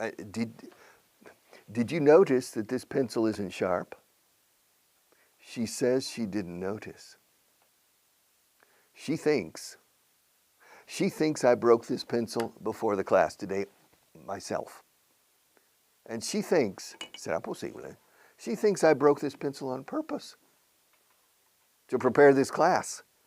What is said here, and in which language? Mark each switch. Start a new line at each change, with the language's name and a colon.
English: Did you notice that this pencil isn't sharp? She says she didn't notice. She thinks I broke this pencil before the class today myself. And she thinks,
Spanish: ¿será posible?
English: She thinks I broke this pencil on purpose to prepare this class.